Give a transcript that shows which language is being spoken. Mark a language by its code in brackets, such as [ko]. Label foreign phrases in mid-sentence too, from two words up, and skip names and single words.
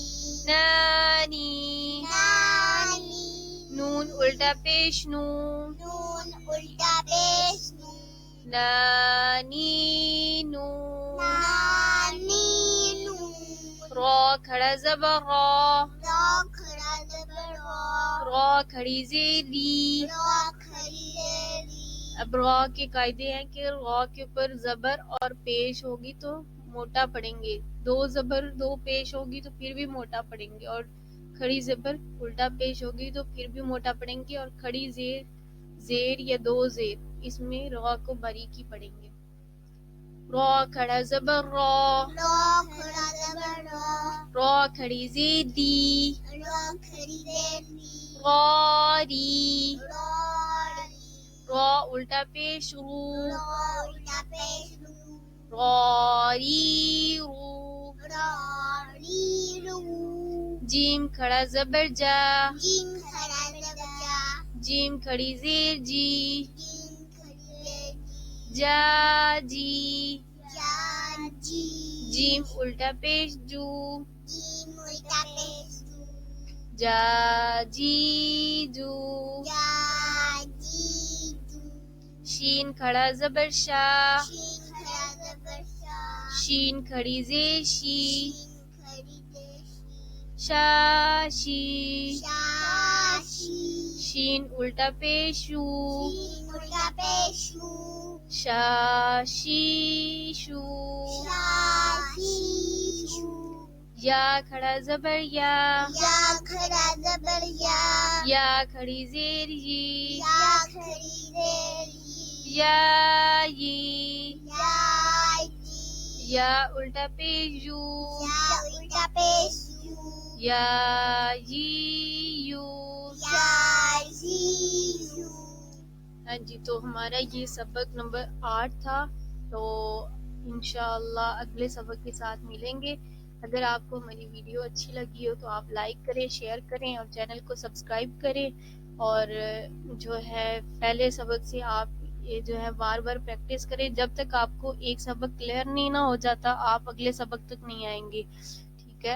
[ur] نانی نانی نون الٹا پیش نو نون الٹا پیش نو نانی نو نانی نو را کھڑا زبر را را کھڑا زبر را را کھڑی زیر ری را کھڑی دیر ری اب را کے قاعدے ہیں کہ را کے اوپر زبر اور پیش ہوگی تو موٹا پڑیں گے، دو زبر دو پیش ہوگی تو پھر بھی موٹا پڑیں گے، اور کھڑی زبر الٹا پیش ہوگی تو پھر بھی موٹا پڑیں گے، اور کھڑی زیر زیر یا دو زیر اس میں را کو باریکی پڑیں گے۔ را کھڑا زبر را را کھڑا زبر را را کھڑی زیر دی را کھڑی دیر ری غاری راری را الٹا پیش رو را الٹا پیش رو غاری رو راری رو جیم کھڑا زبر جا جیم کھڑا زبر جا جیم کھڑی زیر جی جیم کھڑی دیر جی جا جی جا جی جیم الٹا پیش جو جیم الٹا پیش جو جا جی جو جا جی جو شین کھڑا زبر شا شین کھڑا زبر شا شین کھڑی زیر شی شین کھڑی دیر شی شا شی شا شی شین الٹا پیش شو شین الٹا پیش شو شا شی شو شا شی شو یا کھڑا زبر یا یا کھڑا زبر یا یا کھڑی زیر یی یا کھڑی دیر ی یا یی یا جی یا الٹا پیش یو یا الٹا پیش یو یا یی یو یا جی یو۔ ہاں جی، تو ہمارا یہ سبق نمبر 8 تھا، تو انشاءاللہ اگلے سبق کے ساتھ ملیں گے۔ اگر آپ کو ہماری ویڈیو اچھی لگی ہو تو آپ لائک کریں، شیئر کریں اور چینل کو سبسکرائب کریں، اور جو ہے پہلے سبق سے آپ یہ جو ہے بار بار پریکٹس کریں، جب تک آپ کو ایک سبق کلیئر نہیں نہ ہو جاتا آپ اگلے سبق تک نہیں آئیں گے، ٹھیک ہے؟